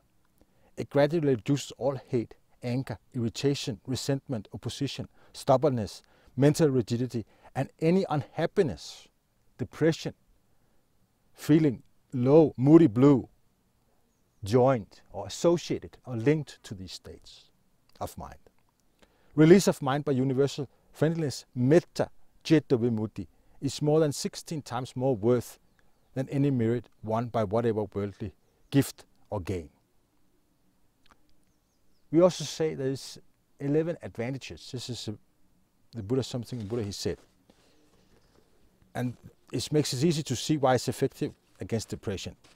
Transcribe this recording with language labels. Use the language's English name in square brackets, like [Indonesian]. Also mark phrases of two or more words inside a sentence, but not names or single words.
[English] It gradually reduces all hate, anger, irritation, resentment, opposition, stubbornness, mental rigidity, and any unhappiness, depression, feeling low, moody blue, joined or associated or linked to these states of mind. Release of mind by universal friendliness, [Pali] metta, citta vimutti, [English] is more than 16 times more worth than any merit won by whatever worldly gift or gain. We also say there is 11 advantages. This is the Buddha, something the Buddha he said. And it makes it easy to see why it's effective against depression.